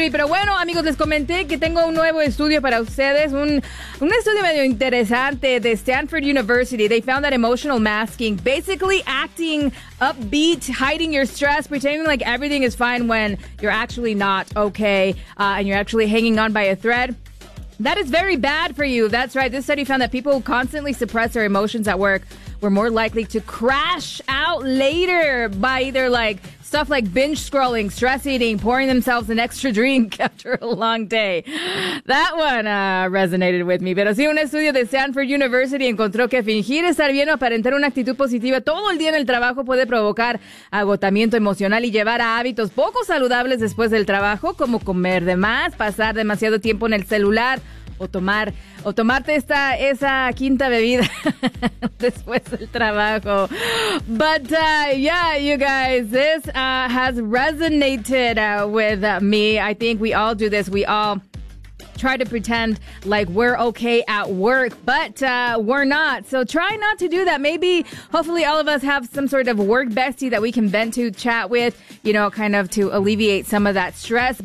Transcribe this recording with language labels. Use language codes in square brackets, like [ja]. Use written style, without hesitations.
[es] Pero bueno, amigos, les comenté que tengo un nuevo estudio para ustedes. Un estudio medio interesante de Stanford University. [en] They found that emotional masking, basically acting upbeat, hiding your stress, pretending like everything is fine when you're actually not okay, and you're actually hanging on by a thread, that is very bad for you. That's right. This study found that people who constantly suppress their emotions at work were more likely to crash out later by either like stuff like binge scrolling, stress eating, pouring themselves an extra drink after a long day. That one resonated with me. [es] Pero sí, un estudio de Stanford University encontró que fingir estar bien o aparentar una actitud positiva todo el día en el trabajo puede provocar agotamiento emocional y llevar a hábitos poco saludables después del trabajo, como comer de más, pasar demasiado tiempo en el celular, o tomarte esa quinta bebida después del trabajo. [en] But yeah, you guys, this has resonated with me. I think we all do this. We all try to pretend like we're okay at work, but we're not. So try not to do that. Maybe, hopefully, all of us have some sort of work bestie that we can vent to, chat with, you know, kind of to alleviate some of that stress.